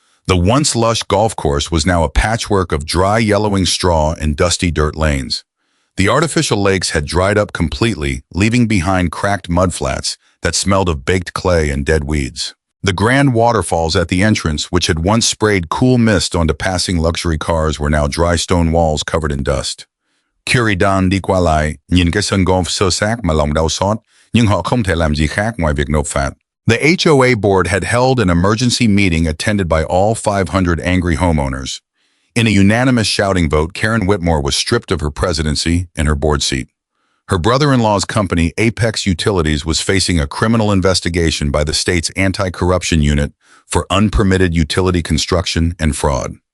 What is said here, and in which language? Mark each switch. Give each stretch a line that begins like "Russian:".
English: The once lush golf course was now a patchwork of dry, yellowing straw and dusty dirt lanes. The artificial lakes had dried up completely, leaving behind cracked mudflats that smelled of baked clay and dead weeds. The grand waterfalls at the entrance, which had once sprayed cool mist onto passing luxury cars, were now dry stone walls covered in dust.
Vietnamese: Curie Dan đi qua lại, nhìn cái sân golf sơ xác mà lòng đau xót, nhưng họ không thể làm gì khác ngoài việc nộp phạt.
English: The HOA board had held an emergency meeting attended by all 500 angry homeowners. In a unanimous shouting vote, Karen Whitmore was stripped of her presidency and her board seat. Her brother-in-law's company, Apex Utilities, was facing a criminal investigation by the state's anti-corruption unit for unpermitted utility construction and fraud.